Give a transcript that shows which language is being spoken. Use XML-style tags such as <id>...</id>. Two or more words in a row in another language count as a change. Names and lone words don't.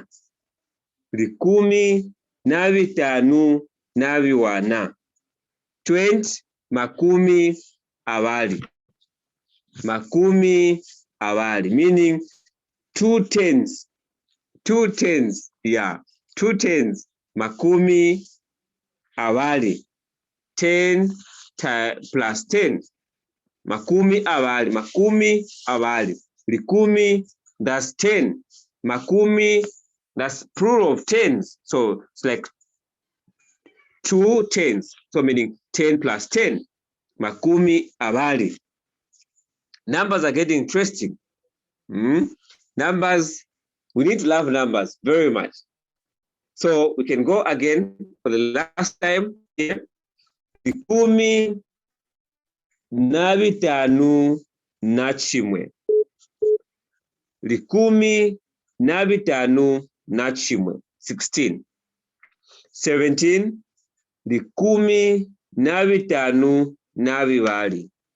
<lue>Likumi na bitanu na biwana. 20 makumi abali. Makumi abali,</lue> <en>meaning 2 tens. 2 tens, yeah. 2 tens.</en> <lue>Makumi abali. 10 plus 10. Makumi abali. Makumi abali. Likumi,</lue> <en>that's 10. Makumi, that's plural of tens. So it's like 2 tens. So meaning 10 plus 10.</en> <lue>Makumi abali.</lue> <en>Numbers are getting interesting. Numbers, we need to love numbers very much. So we can go again for the last time here.</en> <lue>Likumi na bitanu na chimwe. Likumi na bitanu na chimwe. 16. 17. Likumi na bitanu na bibali.</lue>